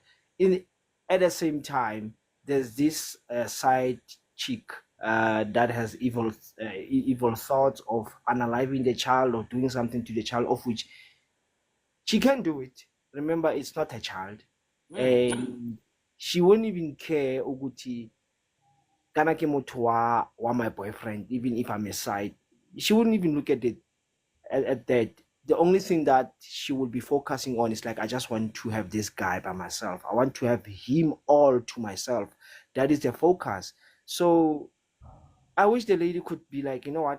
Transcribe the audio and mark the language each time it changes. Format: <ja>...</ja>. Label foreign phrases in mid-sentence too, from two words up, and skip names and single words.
<en>In At the same time, there's this side chick that has evil thoughts of unaliving the child or doing something to the child, of which she can do it. Remember, it's not a child, and she won't even care. Uguti,</en> <tn>kana ke motho wa</tn> <en>my boyfriend, even if I'm a side, she wouldn't even look at that. The only thing that she would be focusing on is like, I just want to have this guy by myself. I want to have him all to myself. That is the focus. So I wish the lady could be like, you know what?</en>